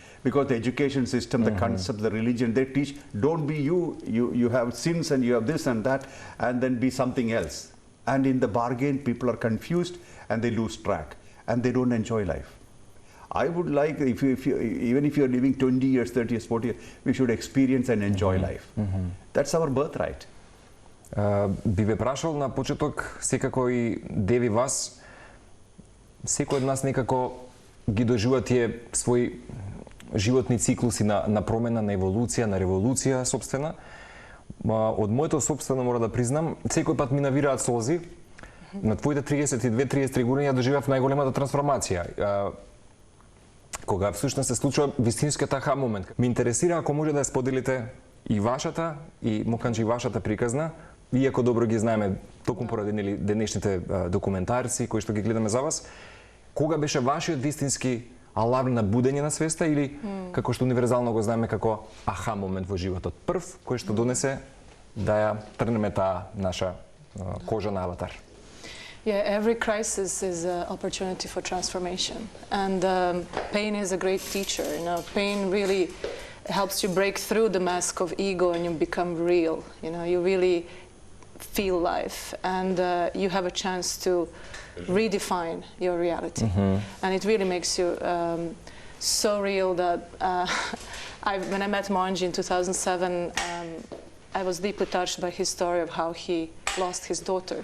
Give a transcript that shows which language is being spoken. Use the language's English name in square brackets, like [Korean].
[English] Because the education system, the concept, the religion, they teach, don't be you, you have sins and you have this and that, and then be something else. And in the bargain, people are confused and they lose track and they don't enjoy life. I would like, even if you're living 20 years, 30 years, 40 years, we should experience and enjoy life. That's our birthright. [Macedonian] Би ве прашал на почеток, секако и Деви вас, секој од нас некако ги доживува тие своји животни циклуси на промена, на еволуција, на револуција собствена. Од моето собствено мора да признам, секој пат ми навираат солзи. На твоите 32-33 години ја доживав најголемата трансформација. Кога всушност се случува вистинскиот аха момент. Ме интересира ако може да ја споделите и вашата, и Моханџи вашата приказна, иако добро ги знаеме токму поради денешните документарци кои што ги гледаме за вас, кога беше вашиот вистински аларм на будење на свеста или како што универзално го знаеме како аха момент во животот прв кој што донесе да ја трнеме таа наша кожа на аватар? [English] Yeah, every crisis is an opportunity for transformation, and pain is a great teacher. You know, pain really helps you break through the mask of ego, and you become real. You know, you really feel life, and you have a chance to redefine your reality, and it really makes you so real that when I met Mоханџи in 2007, I was deeply touched by his story of how he lost his daughter.